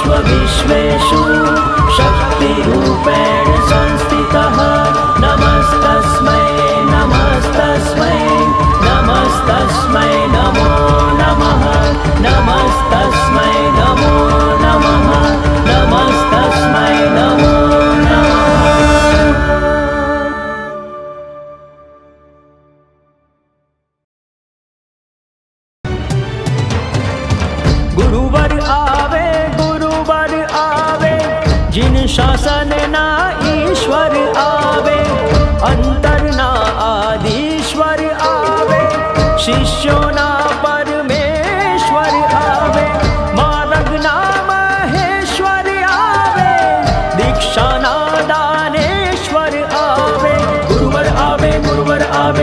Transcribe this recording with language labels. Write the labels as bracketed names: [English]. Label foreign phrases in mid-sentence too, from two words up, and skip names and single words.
[Sanskrit] विश्वेषु शक्तिरूपेण संस्थितः नमस्तस्मै नमस्तस्मै नमस्तस्मै नमो नमः नमस्तस्मै नमो नमः नमस्तस्मै नमो नमः। [Gujarati] ગુરુવર આવે જિન શાસન ના ઈશ્વર આવે અંતર ના આદિશ્વર આવે શિષ્યો ના પરમેશ્વર આવે માર્ગ ના મહેશ્વર આવે દીક્ષા ના દાનેશ્વર આવે ગુરુવર આવે